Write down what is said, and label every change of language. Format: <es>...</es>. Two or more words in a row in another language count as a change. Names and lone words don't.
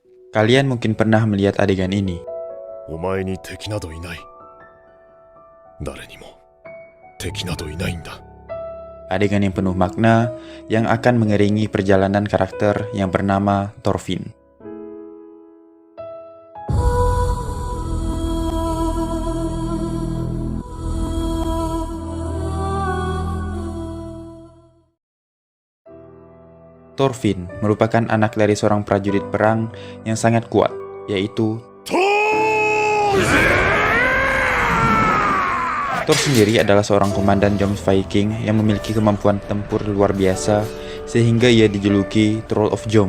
<id>Kalian mungkin pernah melihat adegan ini.</id> <ja>お前に敵などいない。誰にも敵などいないんだ。</ja> <id>Adegan yang penuh makna yang akan mengiringi perjalanan karakter yang bernama Thorfinn. Thorfinn merupakan anak dari seorang prajurit perang yang sangat kuat, yaitu Thor sendiri adalah seorang komandan Joms Viking yang memiliki kemampuan tempur luar biasa sehingga ia dijuluki Troll of Jom.</id>